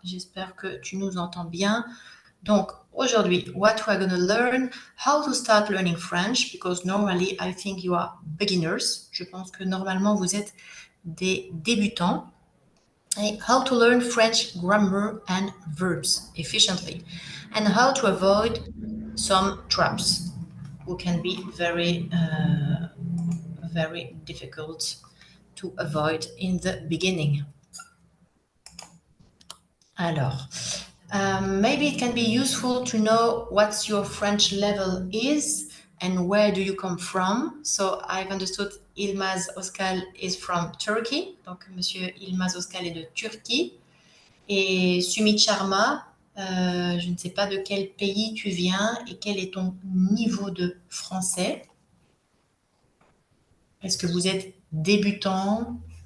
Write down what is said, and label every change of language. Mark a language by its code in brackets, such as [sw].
[fr] J'espère que tu nous entends bien. Donc, aujourd'hui, [en] what we are going to learn, how to start learning French, because normally I think you are beginners. [fr] Je pense que normalement vous êtes des débutants. [en] Et how to learn French grammar and verbs efficiently. And how to avoid some traps who can be very, very difficult to avoid in the beginning. Alors, maybe it can be useful to know what's your French level is and where do you come from. So I've understood Ilmaz Oskal is from Turkey. [fr] Donc, Monsieur Ilmaz Oskal est de Turquie. Et Sumit Sharma, je ne sais pas de quel pays tu viens et quel est ton niveau de français. Est-ce que vous êtes débutant?